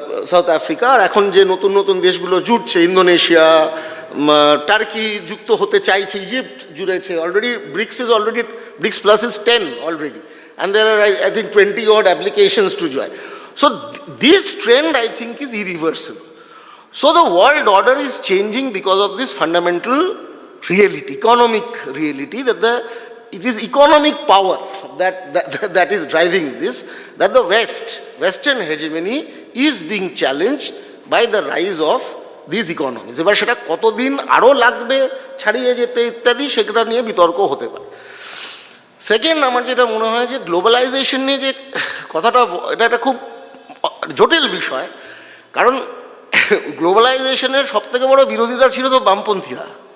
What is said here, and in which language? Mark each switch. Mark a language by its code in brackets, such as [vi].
[bn] South Africa, আর এখন যে নতুন নতুন দেশগুলো জুটছে, ইন্দোনেশিয়া, টার্কি যুক্ত হতে চাইছে, Egypt জুড়েছে already. [en] BRICS plus is 10 already, and there are I think 20 odd applications to join. So this trend I think is irreversible. So the world order is changing because of this fundamental reality, economic reality, that it is economic power that is driving this, that the Western hegemony is being challenged by the rise of these economies. [bn] এবার সেটা কতদিন আরও লাগবে ছাড়িয়ে যেতে ইত্যাদি, সেটা নিয়ে বিতর্ক হতে পারে। সেকেন্ড, আমার যেটা মনে হয় যে গ্লোবালাইজেশন নিয়ে যে কথাটা, এটা একটা খুব জটিল বিষয়। কারণ গ্লোবালাইজেশনের সবথেকে বড় বিরোধিতা ছিল তো বামপন্থীরা।